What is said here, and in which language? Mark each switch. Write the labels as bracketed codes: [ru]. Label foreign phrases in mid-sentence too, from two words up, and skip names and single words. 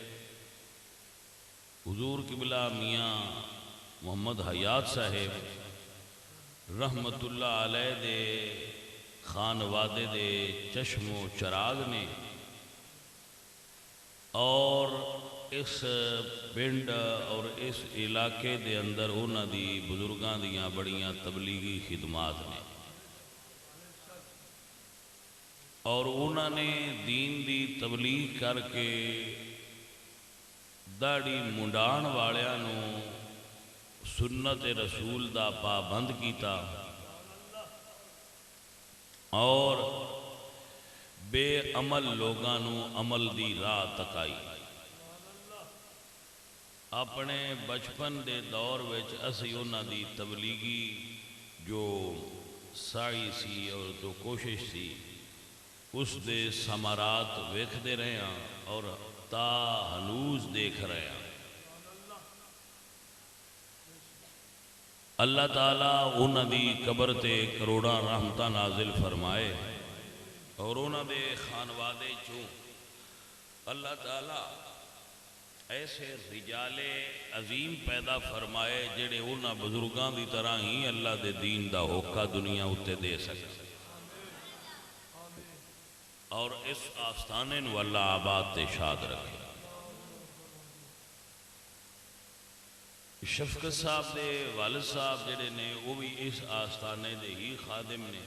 [pa] حضور قبلہ میاں محمد حیات صاحب [ar] رحمت اللہ علیہ [pa] دے خانوادے دے چشم و چراغ نے، اور اس پنڈ اور اس علاقے دے اندر انہاں دی بزرگاں دیاں بڑیاں تبلیغی خدمات نے، اور انہاں نے دین دی تبلیغ کر کے داڑھی منڈان والیاں نو سنت رسول دا پابند کیتا، اور بے عمل لوگاں نو عمل دی راہ تکائی۔ اپنے بچپن دے دور وچ اسی انہاں دی تبلیغی جو سعی سی اور جو کوشش سی اس دے ثمرات ویکھدے رہے ہیں اور [ur] تا ہنوز دیکھ رہے ہیں۔ [pa] اللہ تعالیٰ انہاں دی قبر تے کروڑاں رحمتاں نازل فرمائے، اور انہاں دے خانوادے چوں اللہ تعالیٰ ایسے رجال عظیم پیدا فرمائے جڑے انہاں بزرگاں دی طرح ہی اللہ دے دین دا ہوکا دنیا اتے دے سکے، اور اس آستانے نو اللہ آباد تے شاد رکھے۔ شفقت صاحب دے والد صاحب جڑے نے [ur] وہ بھی [pa] اس آستانے دے ہی خادم نے۔